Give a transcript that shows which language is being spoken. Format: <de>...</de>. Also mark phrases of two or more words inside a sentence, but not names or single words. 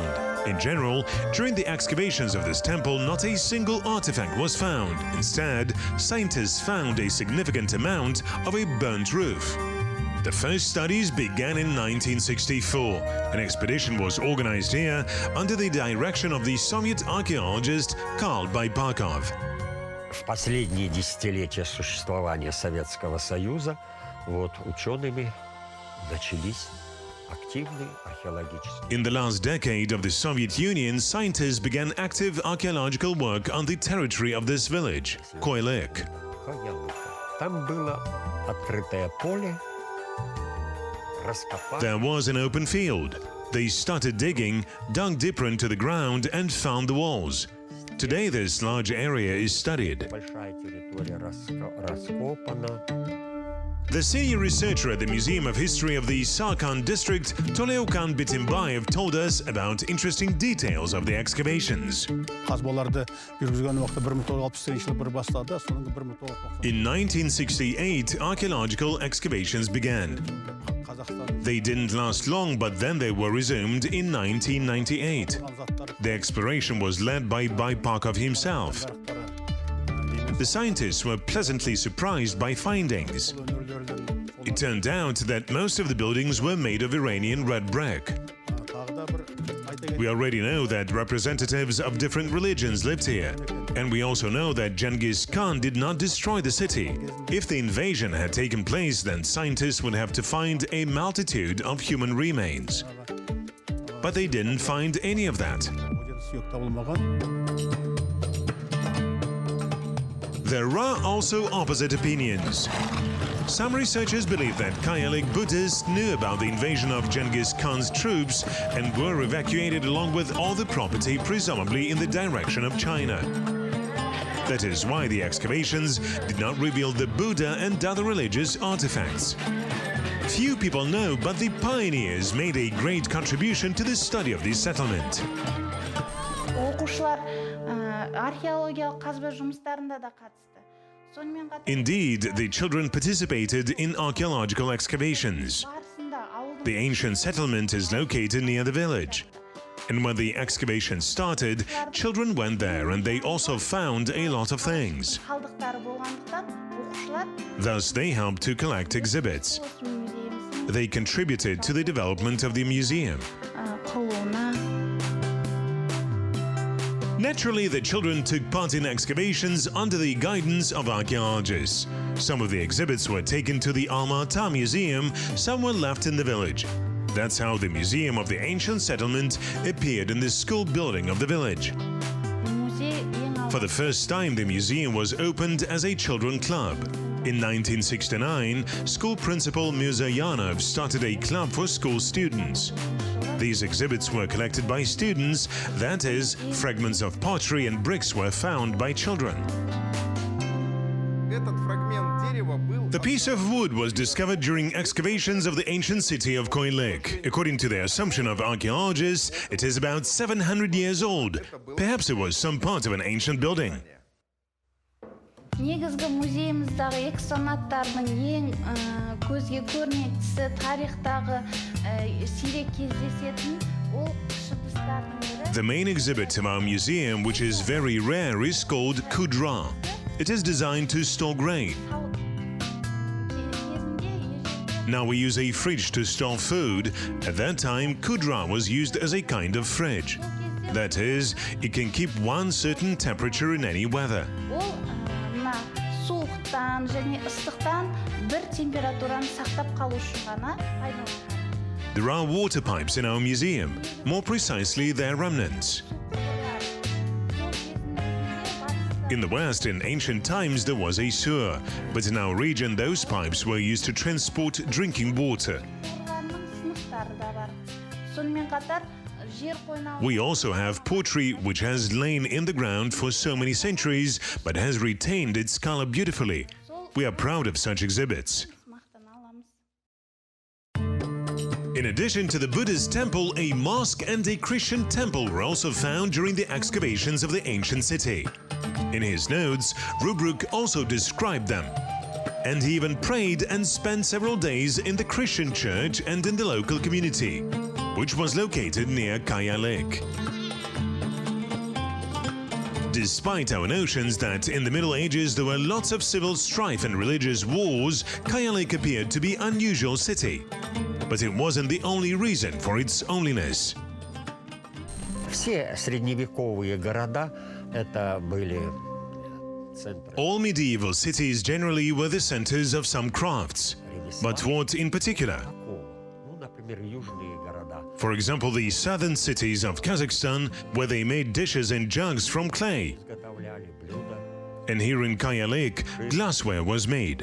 <en>In general, during the excavations of this temple, not a single artifact was found. Instead, scientists found a significant amount of a burnt roof. The first studies began in 1964. An expedition was organized here under the direction of the Soviet archaeologist Karl Baipakov.</en> <ru>В последние десятилетия существования Советского Союза учеными начались активные археологические.</ru> <en>In the last decade of the Soviet Union, scientists began active archaeological work on the territory of this village, Koilik.</en> <ru>Там было открытое поле, раскопали.</ru> <en>There was an open field. They started digging, dug deeper into the ground and found the walls. Today, this large area is studied.</en> <ru>Большая территория раскопана.</ru> <en>The senior researcher at the Museum of History of the Sarkhan district, Toleukan Bitimbayev, told us about interesting details of the excavations.</en> <kk>Қазбаларды жүргізген уақытта 1960 жылы бір бастады, соның 1990.</kk> <en>In 1968, archaeological excavations began. They didn't last long, but then they were resumed in 1998. The exploration was led by Baipakov himself. The scientists were pleasantly surprised by findings. It turned out that most of the buildings were made of Iranian red brick. We already know that representatives of different religions lived here. And we also know that Genghis Khan did not destroy the city. If the invasion had taken place, then scientists would have to find a multitude of human remains. But they didn't find any of that.</en> <kk>Сүйек табылмаған.</kk> <en>There are also opposite opinions. Some researchers believe that Kayalik Buddhists knew about the invasion of Genghis Khan's troops and were evacuated along with all the property, presumably in the direction of China. That is why the excavations did not reveal the Buddha and other religious artifacts. Few people know, but the pioneers made a great contribution to the study of this settlement.</en> <kk>Оқушылар археологиялық қазба жұмыстарында да қатысты. Сонымен қатар</kk> <en>Indeed, the children participated in archaeological excavations.</en> <kk>барысында ауылдың</kk> <en>The ancient settlement is located near the village. And when the excavation started, children went there and they also found a lot of things.</en> <kk>қалдықтары болғандықтан оқушылар</kk> <en>Thus, they helped to collect exhibits.</en> <kk>осы музейіміздің</kk> <en>They contributed to the development of the museum.</en> <kk>құрылуына.</kk> <en>Naturally, the children took part in excavations under the guidance of archaeologists. Some of the exhibits were taken to the Alma-Ata Museum, some were left in the village. That's how the Museum of the Ancient Settlement appeared in the school building of the village.</en> <kk>Музей ең</kk> <en>For the first time, the museum was opened as a children club. In 1969, school principal Mirza Yanov started a club for school students. These exhibits were collected by students, that is, fragments of pottery and bricks were found by children.</en> <ru>Этот фрагмент дерева был</ru> <en>The piece of wood was discovered during excavations of the ancient city of Koilek. According to the assumption of archaeologists, it is about 700 years old. Perhaps it was some part of an ancient building.</en> <kk>негізгі музейіміздағы экспонаттардың ең көзге көрнектісі тарихтағы сирек кездесетін ол кіші ыдыстардың бірі.</kk> <en>The main exhibit of our museum, which is very rare, is called kudra. It is designed to store grain. Now we use a fridge to store food. At that time, kudra was used as a kind of fridge. That is, it can keep one certain temperature in any weather.</en> <kk>Ол мына суықтан және ыстықтан бір температураны сақтап қалу үшін ғана пайдаланған.</kk> <en>There are water pipes in our museum. More precisely, their remnants. In the West, in ancient times, there was a sewer, but in our region, those pipes were used to transport drinking water.</en> <kk>Қорғанның сынықтары да бар. Сонымен қатар жер қойнауы</kk> <en>We also have pottery, which has lain in the ground for so many centuries, but has retained its color beautifully. We are proud of such exhibits.</en> <kk>мақтана аламыз.</kk> <en>In addition to the Buddhist temple, a mosque and a Christian temple were also found during the excavations of the ancient city. In his notes, Rubruk also described them. And he even prayed and spent several days in the Christian church and in the local community, which was located near Kaya Lake. Despite our notions that in the Middle Ages there were lots of civil strife and religious wars, Kaya Lake appeared to be an unusual city. But it wasn't the only reason for its loneliness.</en> <ru>Все средневековые города это были центры.</ru> <en>All medieval cities generally were the centers of some crafts. But what in particular?</en> <ru>Ну, например, южные города.</ru> <en>For example, the southern cities of Kazakhstan, where they made dishes and jugs from clay.</en> <ru>Изготовляли блюда.</ru> <en>And here in Kaya Lake, glassware was made.</en>